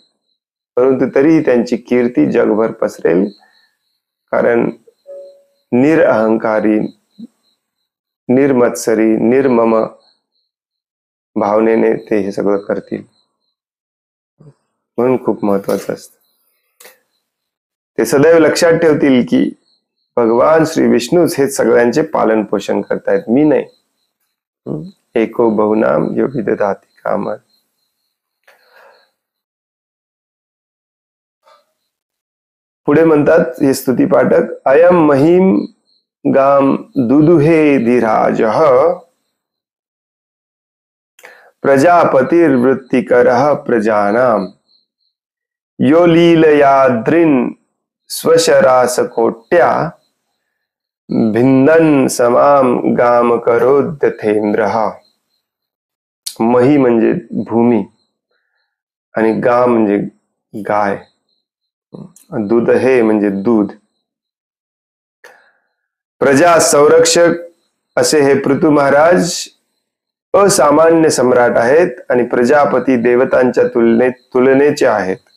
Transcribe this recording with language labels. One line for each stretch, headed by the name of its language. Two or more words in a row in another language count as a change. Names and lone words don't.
Marathi: परंतु तरीही त्यांची कीर्ती जगभर पसरेल, कारण निरअहंकारी, निर्मत्सरी, निर्मम भावनेने ते हे सगळं करतील. म्हणून खूप महत्वाचं असतं. ते सदैव लक्षात ठेवतील की भगवान श्री विष्णूच हे सगळ्यांचे पालन पोषण करतायत, मी नाही.
Sanskrit: एको बहुनाम योगी ददाति कामं.
Marathi: पुढे म्हणतात हे स्तुती पाठक,
Sanskrit: अयम महिम गाम दुदुहे धीराजः प्रजापतिर्वृत्तिकरः प्रजानाम यो लीलयाद्रिन स्वशरासकोट्या भिंदन समाम गाम करोद्यथेंद्रः.
Marathi: मही म्हणजे भूमी आणि गाम म्हणजे गाय, दूध हे म्हणजे दूध. प्रजा संरक्षक असे हे पृथु महाराज असामान्य सम्राट आहेत आणि प्रजापती देवतांच्या तुलनेचे आहेत.